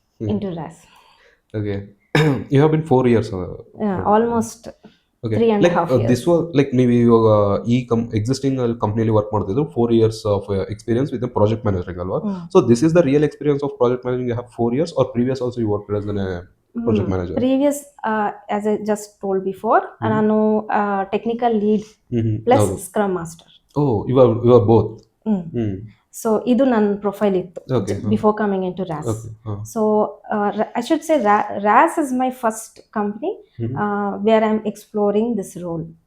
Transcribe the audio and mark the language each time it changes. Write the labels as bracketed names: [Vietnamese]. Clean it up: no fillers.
[English] into RAS. Okay. You have been 4 years. Almost Okay. 3.5 years. This was like [Kannada] ನೀವು ಇವಾಗ ಈ existing ಕಂಪ್ನಿಯಲ್ಲಿ work ಮಾಡ್ತಿದ್ರು [English] 4 years of experience with project managering [Kannada] ಅಲ್ವಾ? [English] So this is the real experience of project managing. You have 4 years or previous also you worked as a project manager? Previous, as I just told before, [Kannada] ನಾನು [English] Technical lead plus scrum master. you are both. [Kannada] So ಇದು ನನ್ನ profile ಇತ್ತು [English] Before coming into RAS. So I should say RAS is my first company where I am exploring this role.